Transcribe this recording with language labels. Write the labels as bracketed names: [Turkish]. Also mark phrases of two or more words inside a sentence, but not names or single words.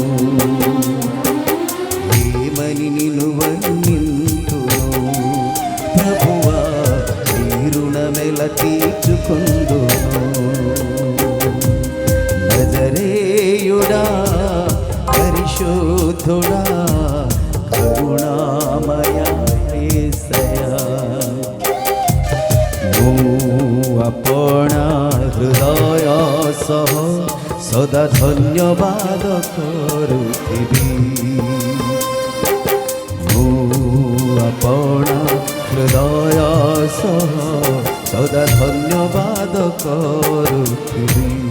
[Telugu] ఏమని నిన్ను వర్ణింతును ప్రభువా, నీ రుణమెల తీర్చుకుందును. నజరేయుడా పరిశుద్ధుడా కరుణామయ యేసయ్యా. [Odia] ଆପଣା ହୃଦୟ ସହ ସଦା ଧନ୍ୟବାଦ କରୁଥିବି. ଆପଣା ହୃଦୟ ସହ ସଦା ଧନ୍ୟବାଦ କରୁଥିବି.